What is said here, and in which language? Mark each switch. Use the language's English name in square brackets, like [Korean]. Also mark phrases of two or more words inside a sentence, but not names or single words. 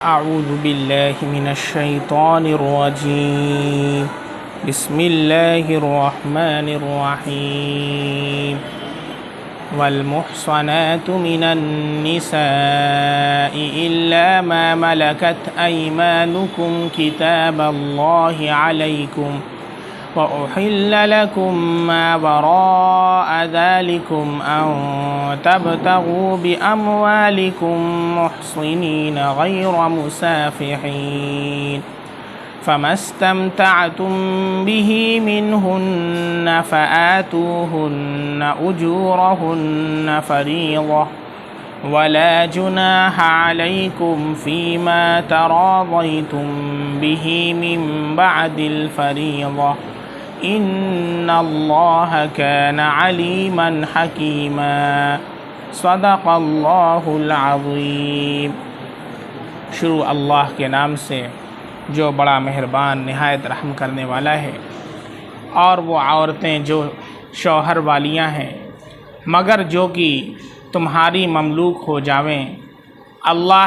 [Arabic] أعوذ بالله من الشيطان الرجيم بسم الله الرحمن الرحيم والمحصنات من النساء إلا ما ملكت أيمانكم كتاب الله عليكم وأحل لكم ما وراء ذلكم أن تبتغوا بأموالكم محصنين غير مسافحين فما استمتعتم به منهن فآتوهن أجورهن فريضة ولا جناح عليكم فيما تراضيتم به من بعد الفريضة إن الله كان عليما حكيما صدق الله العظيم. [Urdu] شروع اللہ کے نام سے جو بڑا مہربان نہایت رحم کرنے والا ہے. اور وہ عورتیں جو شوہر والیاں ہیں مگر جو کہ تمہاری مملوک ہو جاویں، اللہ